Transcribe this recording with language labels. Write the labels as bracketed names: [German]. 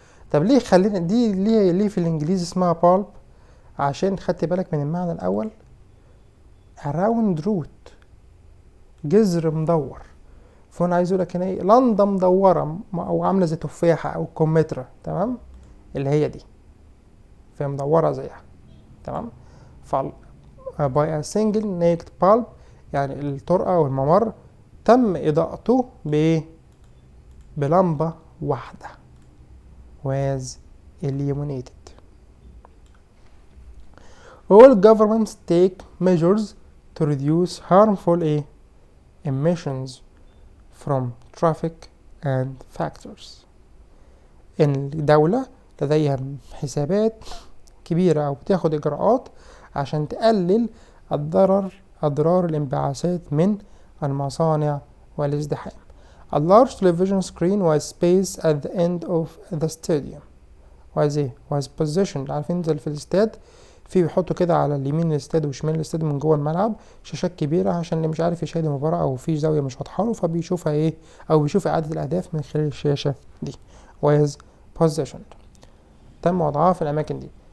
[Arabic] طب ليه خلينا دي ليه في الانجليزي اسمها bulb؟ عشان خدت بالك من المعنى الاول [English] around root [Arabic] جذر مدور، فانا عايز اقول لك هنا ايه لندن مدوره او عامله زي تفاحه او كمثرى، تمام، اللي هي دي فهي مدوره زيها، تمام. ف [English] by a single naked bulb [Arabic] يعني الطرقه او الممر تم اضاءته بلمبه واحده [English] was illuminated. All governments take measures to reduce harmful emissions from traffic and factors. [Arabic] الدولة لديها حسابات كبيرة أو بتاخد إجراءات عشان تقلل أضرار الانبعاثات من المصانع والازدحام. [English] A large television screen was spaced at the end of the stadium. was positioned. [Arabic] عارفين زي في الاستاد في بيحطوا كده على اليمين الاستاد وشمال الاستاد من جوه الملعب شاشات كبيرة عشان اللي مش عارف يشاهد المباراة أو في زاوية مش واضحة له فبيشوفها أو بيشوف إعادة الأهداف من خلال الشاشة دي. [English] was positioned [Arabic] تم وضعها في الأماكن دي.